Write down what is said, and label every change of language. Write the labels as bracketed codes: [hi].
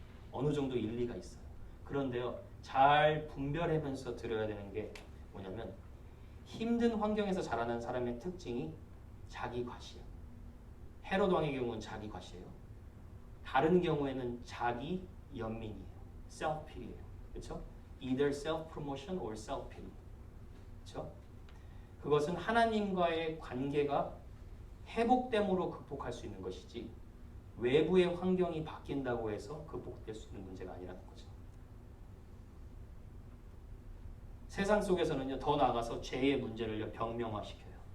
[ko] 어느 정도 일리가 있어요. 그런데요, 잘 분별하면서 들어야 되는 게 뭐냐면 힘든 환경에서 자라는 사람의 특징이 자기 과시예요. 헤롯 왕의 경우는 자기 과시예요. 다른 경우에는 자기 연민이에요. self-pity예요. 그렇죠? [en] Either self-promotion or self-pity. [ko] 그렇죠? 그것은 하나님과의 관계가 회복됨으로 극복할 수 있는 것이지 외부의 환경이 바뀐다고 해서 극복될 수 있는 문제가 아니라는 거죠. 세상 속에서는요, 더 나아가서 죄의 문제를 병명화시켜요.